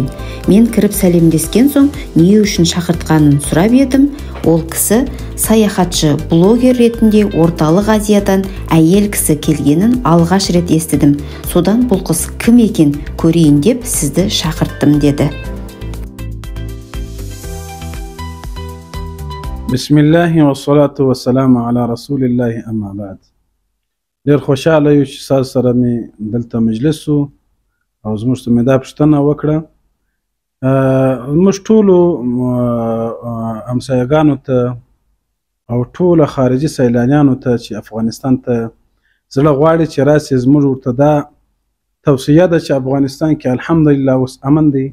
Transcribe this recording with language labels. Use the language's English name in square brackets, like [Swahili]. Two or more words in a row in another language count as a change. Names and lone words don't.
[Kazakh] Мен кіріп сәлемдескен соң, не үшін шақыртқанын сұрап едім. Ол кісі саяхатшы блогер ретінде Орталық Азиядан әйел кісі келгенін алғаш рет естідім. Содан бұл қыз кім екен көрейін деп сізді шақырттым деді. [Arabic] بسم الله والصلاة والسلام على رسول الله أما بعد. [Pashto] ډیر خوشاله یو چې تاسو سره مې دلته مجلس وو او زموږ ته مې دا پوښتنه وکړه. موږ ټولو همسایګانو ته او ټولو خارجي سیلانیانو ته چې افغانستان ته زړه غواړي چې راسي، زموږ ورته دا توصیه ده چې افغانستان کې الحمدلله اوس امن دی.